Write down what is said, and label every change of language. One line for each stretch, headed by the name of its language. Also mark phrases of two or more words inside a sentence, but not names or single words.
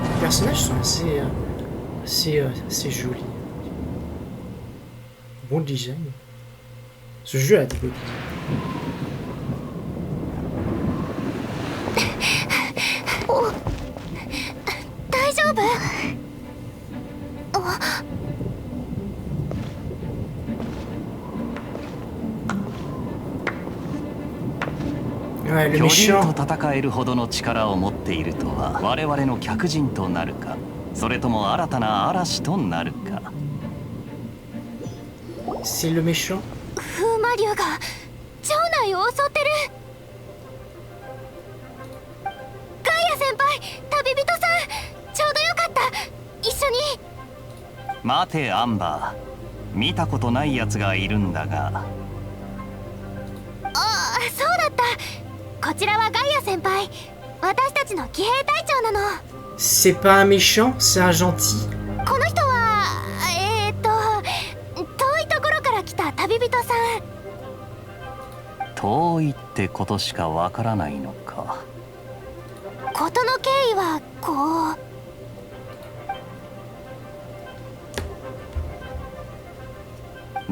French: personnages sont assez jolis. Bon design. Ce jeu a des beaux
Japanese: お大丈夫？
French: Ouais, le
Japanese: 巨竜
French: méchant.
Japanese: と戦えるほどの力を持っているとは我々の客人となるか、それとも新たな嵐となるか。
French: C'est le méchant.
Japanese: 風魔竜が城内を襲ってる。ガイア先輩、旅人さん、ちょうどよかった。一緒に。待てアンバー、見たことないやつがいるんだが。ああ、そうだった。こちらはガイア先輩。私たちの騎兵隊長なの。
French: C'est pas un méchant, c'est un gentil.
Japanese: この人は遠いところから来た旅人さん。遠いってことしかわからないのか。事の経緯はこう。